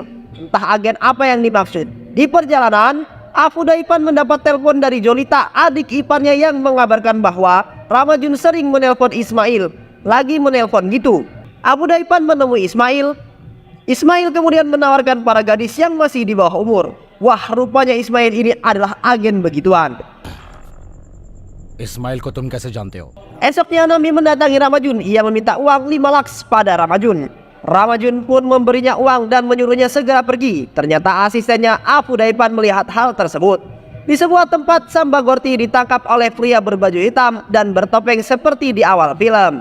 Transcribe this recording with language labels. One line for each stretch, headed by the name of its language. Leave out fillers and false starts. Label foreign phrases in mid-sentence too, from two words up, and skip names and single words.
Indonesian: Entah agen apa yang dimaksud. Di perjalanan, Abu Daipan mendapat telepon dari Jolita, adik iparnya, yang mengabarkan bahwa Ramajun sering menelpon Ismail. Lagi menelpon gitu. Abu Daipan menemui Ismail. Ismail kemudian menawarkan para gadis yang masih di bawah umur. Wah, rupanya Ismail ini adalah agen begituan.
Hindi: इस्माइल को तुम कैसे जानते हो?
Indonesian: Esoknya Nami mendatangi Ramajun. Ia meminta uang 5 lakhs pada Ramajun. Ramajun pun memberinya uang dan menyuruhnya segera pergi. Ternyata asistennya Abu Daipan melihat hal tersebut. Di sebuah tempat, Sanbagorti ditangkap oleh pria berbaju hitam dan bertopeng seperti di awal film.